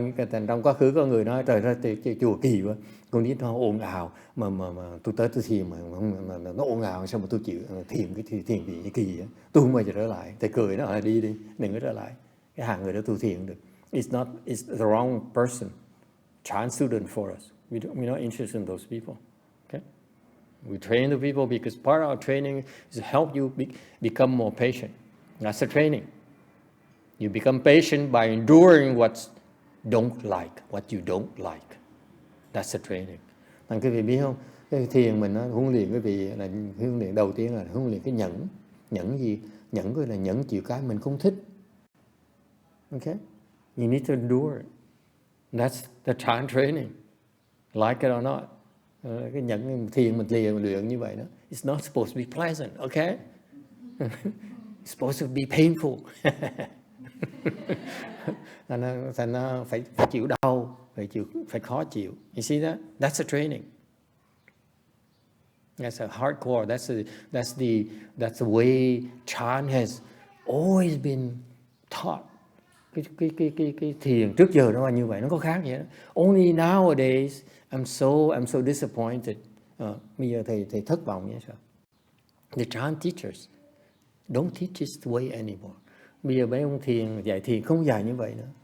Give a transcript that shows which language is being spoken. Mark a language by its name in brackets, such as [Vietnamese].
[Vietnamese] Thành trong quá khứ có người nói trời ơi chùa kỳ quá, con nít nó ồn ào mà tôi tới tôi thiền mà nó ồn ào, sao mà tôi chịu thiền cái kỳ á, tôi không bao giờ trở lại. Thầy cười nó đi đừng có trở lại. Cái hàng người đó tu thiền được. [English] It's the wrong person. Chan student for us. We're not interested in those people. Okay? We train the people because part of our training is to help you become more patient. That's the training. You become patient by enduring what you don't like. That's the training. [Vietnamese] Thành quý vị biết không? Cái thiền mình nó huấn luyện quý vị là huấn luyện đầu tiên là huấn luyện cái nhẫn gì? Nhẫn gọi là nhẫn chịu cái mình không thích. [English] Okay? You need to endure it. That's the Chan training. Like it or not. [Vietnamese] Cái nhẫn thiền mình luyện như vậy đó. [English] It's not supposed to be pleasant, okay? It's supposed to be painful. [Vietnamese] Thành nó phải chịu đau, phải khó chịu. [English] You see that? That's a training. That's a hardcore. That's the way Chan has always been taught. [Vietnamese] Cái thiền trước giờ nó là như vậy, nó có khác vậy đó. [English] Only nowadays I'm so disappointed. [Vietnamese] Bây giờ thầy thất vọng vậy sao? [English] The Chan teachers don't teach this way anymore. [Vietnamese] Bây giờ mấy ông thiền dạy thiền không dạy như vậy nữa.